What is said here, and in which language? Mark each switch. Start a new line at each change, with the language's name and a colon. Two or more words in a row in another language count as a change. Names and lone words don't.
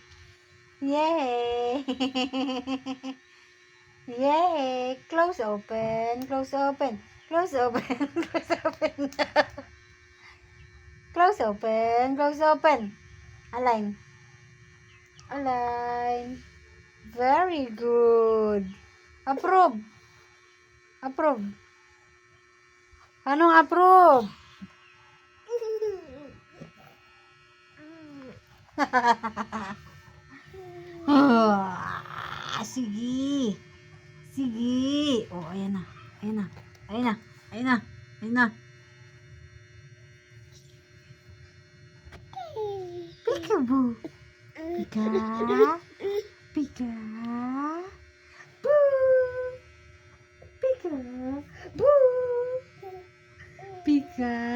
English: Yay! Yay! Close open. Close open. Close open. Close open. Close open. Close open. Align. Align. Very good. Approve.
Filipino: Approve. Anong approve? Sige. Sige. Oh, ayan na. Ayan na. Ayan na. Ayan na. Ayan na.
English: Peekaboo. Pika. Pika. Boo. Pika. Boo. Pika.